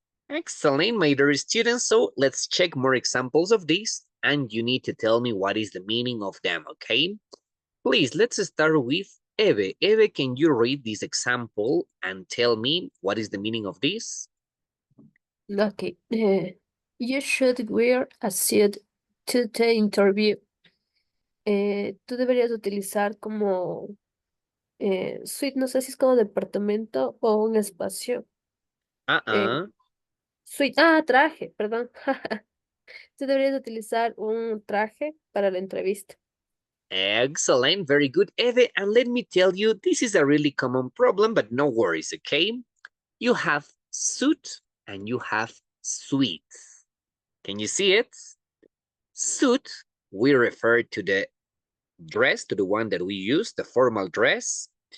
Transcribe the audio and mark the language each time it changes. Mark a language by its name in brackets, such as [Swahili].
[English] Excellent, my dear students. So let's check more examples of this, and you need to tell me what is the meaning of them, okay? Please, let's start with Eve. Eve, can you read this example and tell me what is the meaning of this? Okay. You should wear a suit to the interview. [Spanish] Tú deberías utilizar como suite, no sé si es como departamento o un espacio. Suite, traje, perdón. Tú deberías utilizar un traje para la entrevista. [English] Excellent, very good, Eve. And let me tell you, this is a really common problem, but no worries, okay? You have suit and you have suite. Can you see it? Suit, we refer to the dress, to the one that we use, the formal dress.